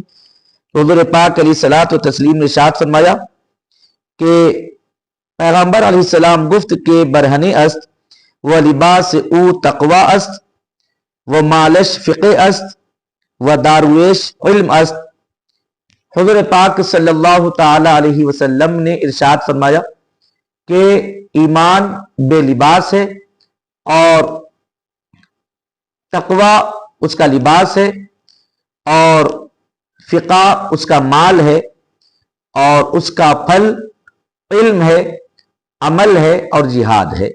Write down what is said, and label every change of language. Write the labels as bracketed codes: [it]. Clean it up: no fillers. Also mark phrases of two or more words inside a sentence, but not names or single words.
[ur] حضور پاک [ar] علیہ الصلوۃ والتسلیم [ur] نے ارشاد فرمایا کہ [fa] پیغمبر [ar] علیہ السلام [fa] گفت کے برہنے است و لباس او تقوی است و مالش فقہ است و دارویش علم است۔ [ur] حضور پاک [ar] صلی اللہ تعالی علیہ وسلم [ur] نے ارشاد فرمایا کہ ایمان بے لباس ہے، اور تقوی اس کا لباس ہے، اور فقہ اس کا مال ہے، اور اس کا پھل علم ہے، عمل ہے اور جہاد ہے۔